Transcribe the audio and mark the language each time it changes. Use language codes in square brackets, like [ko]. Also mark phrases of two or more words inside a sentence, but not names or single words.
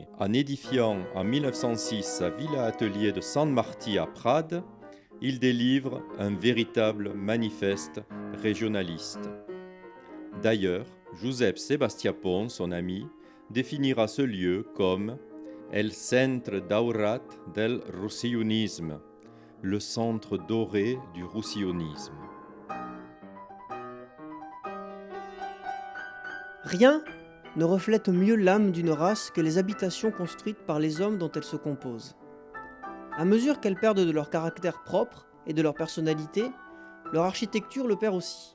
[fr] En édifiant en 1906 sa villa atelier de San Martí à Prades, il délivre un véritable manifeste régionaliste. D'ailleurs, Josep Sebastià Pons, son ami, définira ce lieu comme [ca] El centre daurat del roussillonisme, [fr] le centre doré du roussillonisme. Rien ne reflète mieux l'âme d'une race que les habitations construites par les hommes dont elles se composent. À mesure qu'elles perdent de leur caractère propre et de leur personnalité, leur architecture le perd aussi.